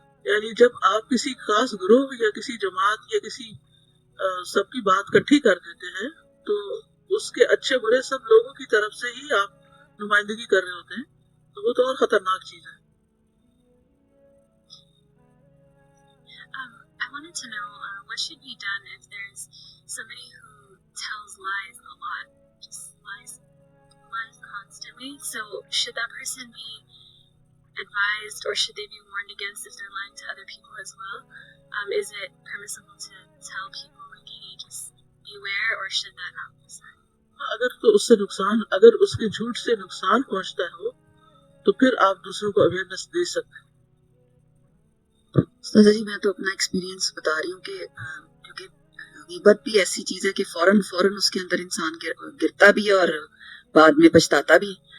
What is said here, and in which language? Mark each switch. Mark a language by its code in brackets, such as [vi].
[ur] یعنی جب آپ کسی خاص گروہ یا کسی جماعت یا کسی سب کی بات کٹھی کر دیتے ہیں تو اس کے اچھے برے سب لوگوں کی طرف سے ہی آپ نمائندگی کر رہے ہوتے ہیں, تو وہ تو اور خطرناک چیز ہے. [en] I wanted to know what should be done if there's somebody who tells lies a lot, just lies constantly. So should that person be advised or should they be warned against if they're lying to other people as well? Is it permissible to tell people like, hey, just beware, or should that not be said? [ur] اگر تو اس سے نقصان, اگر اس کے جھوٹ سے نقصان پہنچتا ہو تو پھر آپ دوسروں کو اویئرنیس دے سکتے ہیں. استاذہ جی میں تو اپنا ایکسپیرینس بتا رہی ہوں کہ کیونکہ غیبت بھی ایسی چیز ہے کہ فوراً اس کے اندر انسان گرتا بھی ہے اور بعد میں پچھتاتا بھی.